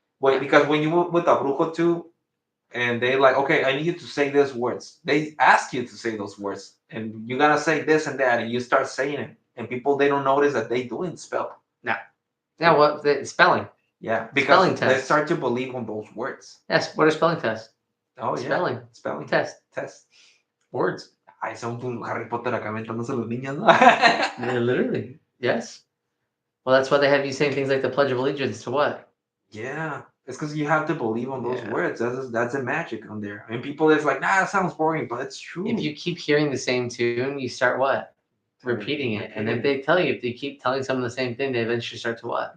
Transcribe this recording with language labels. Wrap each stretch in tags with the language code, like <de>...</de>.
<en>Wait, because when you with a brujo too, and they like, okay, I need you to say these words. They ask you to say those words, and you gotta say this and that, and you start saying it, and people, they don't notice that they doing spell. Yeah. Yeah. What the spelling? Yeah, because they start to believe on those words. Yes. What are spelling tests? Oh yeah. Spelling test. Words.</en> <es>Ay, son un Harry Potter acá aventándose los niños, ¿no?</es> <en>Yeah, literally. Yes. Well, that's why they have you saying things like the Pledge of Allegiance to what? Yeah. It's because you have to believe on those words. That's the magic on there. And people is like, nah, that sounds boring, but it's true. If you keep hearing the same tune, you start what? Repeating it. And if they tell you, if they keep telling someone the same thing, they eventually start to what?</en>